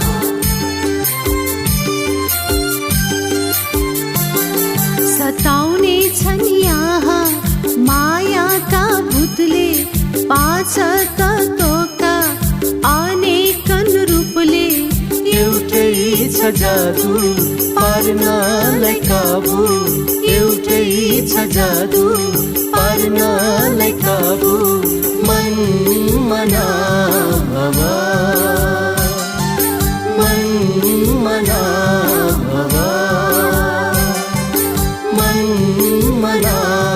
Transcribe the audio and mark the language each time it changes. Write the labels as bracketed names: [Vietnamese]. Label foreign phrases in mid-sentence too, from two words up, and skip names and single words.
[Nepali] सताउने छन् यहाँ मायाका भूतले, पाँच तत्त्वका अनेकन रूपले। एउटै छ जादु पार्नलाई काबु, एउटै छ जादु पार्नलाई काबु, [Sanskrit] मन मना भव, मन मना भव, मन मना